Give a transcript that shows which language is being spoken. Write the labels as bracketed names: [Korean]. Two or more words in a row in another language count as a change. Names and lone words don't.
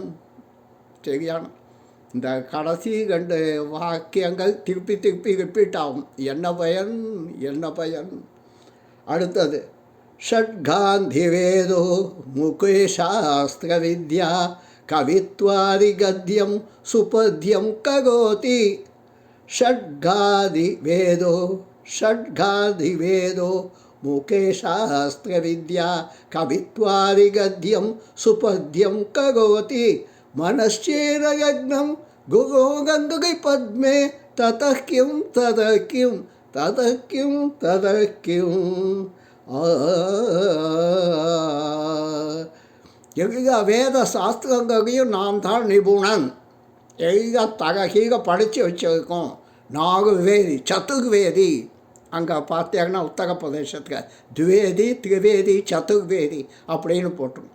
[Tamil] சரியான இந்த கடைசி 2 வாக்கியங்கள் திருப்பி திருப்பி ரிப்பீட் ஆகும். என்ன பயன்? என்ன பயன்? [Sanskrit] अथ षड्गाधि वेदो मुखे शास्त्र विद्या कवित्वादि गद्यं सुपद्यं करोति. षड्गाधिवेदो मुखे शास्त्रविद्या कवित्वादिगद्यं सुपद्यं करोति. मनश्चेन यज्ञं गुरोरङ्गे पद्मे ततः किं ततः किं ततः किं ततः किं. [Tamil] எல்லா வேத சாஸ்திரங்களையும் நான் தான் நிபுணன், எல்லாம் தககீக படித்து வச்சுருக்கோம். 4 வேதி, சதுர்வேதி. அங்கே பார்த்தீங்கன்னா உத்தரப்பிரதேசத்துக்கு துவேதி, திரிவேதி, சதுர்வேதி அப்படின்னு போட்டோம்.